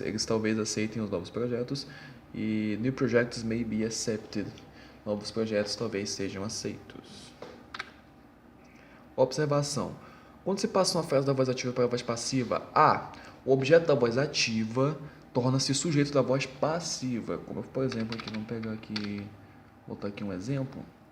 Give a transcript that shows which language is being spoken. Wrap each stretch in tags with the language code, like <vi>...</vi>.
<pt>Eles talvez aceitem os novos projetos.</pt> <en>E new projects may be accepted.</en> <pt>Novos projetos talvez sejam aceitos. Observação. Quando se passa uma frase da voz ativa para a voz passiva, o objeto da voz ativa torna-se sujeito da voz passiva. Como, por exemplo, aqui, vamos pegar aqui, botar aqui um exemplo.</pt>